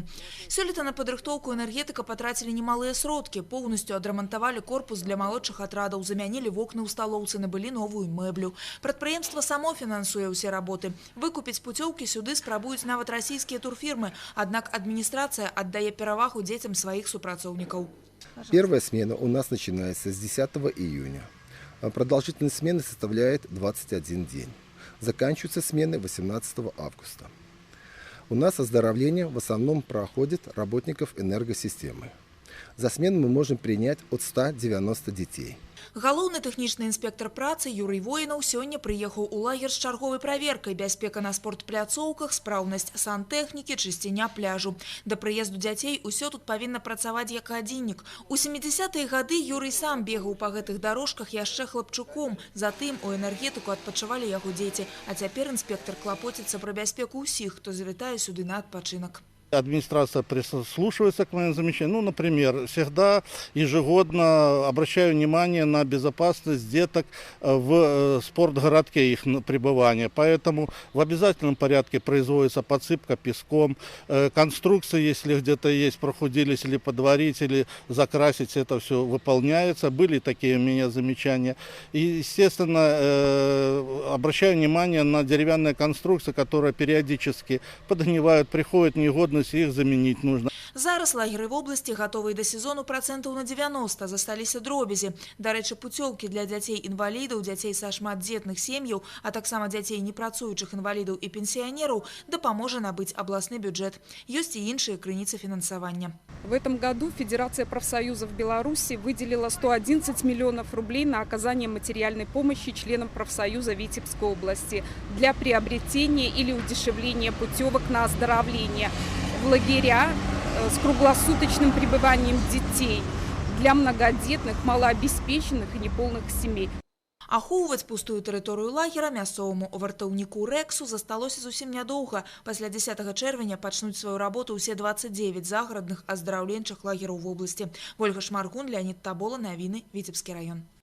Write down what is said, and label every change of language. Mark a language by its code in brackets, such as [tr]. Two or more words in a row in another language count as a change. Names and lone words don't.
[be] Сёлета на падрыхтоўку «Энергетыка» патрацілі немалыя сродкі. Поўнасцю адрамантавалі корпус для малодшых атрадаў, замянілі вокны ў сталоўцы, набылі новую мэблю. Прадпрыемства само фінансуе ўсе работы. Выкупіць путёўкі сюды спрабуюць нават расійскія турфірмы, аднак адміністрацыя аддае перавагу дзецям сваіх супрацоўнікаў. [ru] Первая смена у нас начинается с 10 июня. Продолжительность смены составляет 21 день. Заканчиваются смены 18 августа. У нас оздоровление в основном проходит работников энергосистемы. За смену мы можем принять от 190 детей. [be] Галоўны тэхнічны інспектор працы Юрый Воінаў сёння прыехаў у лагер з чарговай праверкай: бяспека на спортпляцоўках, спраўнасць сантэхнікі, чысціня пляжу. Да прыезду дзяцей усё тут павінна працаваць як гадзіннік. У 70-е гады Юрый сам бегаў па гэтых дарожках яшчэ хлапчуком. Затым у «Энергетыку» адпачывалі яго дзеці, а цяпер інспектор клапоціцца пра бяспеку ўсіх, хто завітае сюды на адпачынак. [ru] Администрация прислушивается к моим замечаниям. Например, всегда ежегодно обращаю внимание на безопасность деток в спортгородке их пребывания. Поэтому в обязательном порядке производится подсыпка песком. Конструкции, если где-то есть, прохудились или подварить, или закрасить, это все выполняется. Были такие у меня замечания. И, естественно, обращаю внимание на деревянные конструкции, которые периодически подгнивают, приходят негодность, их заменить нужно. [be] Зараз лагеры [ru] в области готовы [be] до сезону процентов на 90, засталіся дробязі. Дарэчы, путёўкі для дзяцей-інвалідаў, дзяцей са шматдзетных сем'яў, а таксама дзяцей непрацуючых інвалідаў і пенсіянераў дапаможа набыць абласны бюджет. Ёсць і іншыя крыніцы фінансавання. [ru] В этом году Федерация профсоюзов Беларуси выделила 111 миллионов рублей на оказание материальной помощи членам профсоюза Витебской области для приобретения или удешевления путевок на оздоровление в лагеря с круглосуточным пребыванием детей для многодетных, малообеспеченных и неполных семей. [be] Ахоўваць пустую тэрыторыю лагера мясцоваму вартаўніку Рэксу засталося зусім нядоўга. Пасля 10 чэрвеня пачнуць сваю работу ўсе 29 загарадных аздараўленчых лагераў вобласці. Вольга Шмаргун, Леонид Табола, навіны, Віцебскі раён.